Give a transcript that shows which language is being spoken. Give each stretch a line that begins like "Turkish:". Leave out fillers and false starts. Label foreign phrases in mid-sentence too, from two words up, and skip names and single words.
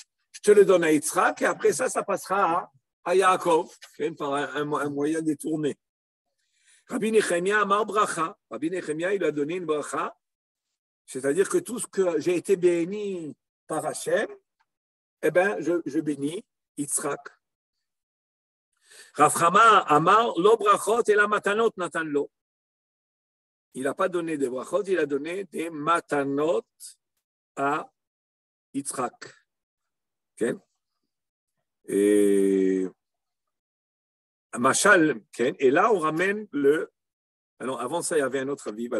French: Je te le donne à Yitzhak et après ça passera à Yaakov, par un moyen détourné.
Hebrew: רבי נחמיה אמר ברכה.
French: Rabbi Nechemia, il a donné une bracha, c'est-à-dire que tout ce que j'ai été béni par Hachem, eh bien, je bénis Yitzhak.
Hebrew: רב חמא אמר לא ברכות אלא מתנות נתן לו.
French: Il n'a pas donné des brachot, il a donné des matanot à Yitzhak. Okay? Et Machal, okay? Et là, on ramène alors, avant ça, il y avait un autre avis.